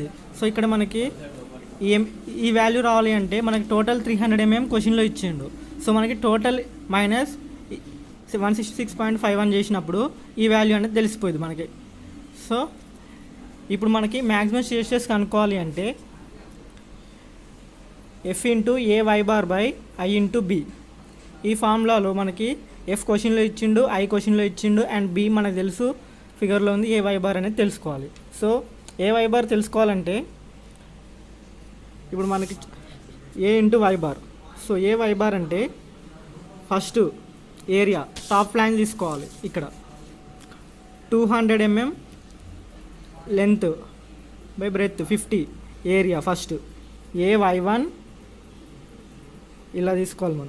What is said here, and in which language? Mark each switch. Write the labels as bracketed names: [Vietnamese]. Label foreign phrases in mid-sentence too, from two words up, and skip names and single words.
[Telugu] సో ఇక్కడ మనకి ఈ వాల్యూ రావాలి అంటే మనకి టోటల్ 300 mm క్వశ్చన్లో ఇచ్చిండు. సో మనకి టోటల్ మైనస్ 166.51 చేసినప్పుడు ఈ వాల్యూ అనేది తెలిసిపోయింది మనకి. సో ఇప్పుడు మనకి [English] maximum stress [Telugu] కనుక్కోవాలి అంటే F × a y బార్ / I × b. ఈ ఫార్ములాలో మనకి F క్వశ్చన్లో ఇచ్చిండు, I క్వశ్చన్లో ఇచ్చిండు అండ్ B మనకు తెలుసు ఫిగర్లో ఉంది. a y బార్ అనేది తెలుసుకోవాలి. సో a y బార్ తెలుసుకోవాలంటే ఇప్పుడు మనకి [English] a into y bar. [Telugu] సో [English] a y bar [Telugu] అంటే [English] first area top flange [Telugu] తీసుకోవాలి. ఇక్కడ 200 mm [English] length by breadth [Telugu] 50 [English] area first a y one [Telugu] ఇలా తీసుకోవాలి మనం.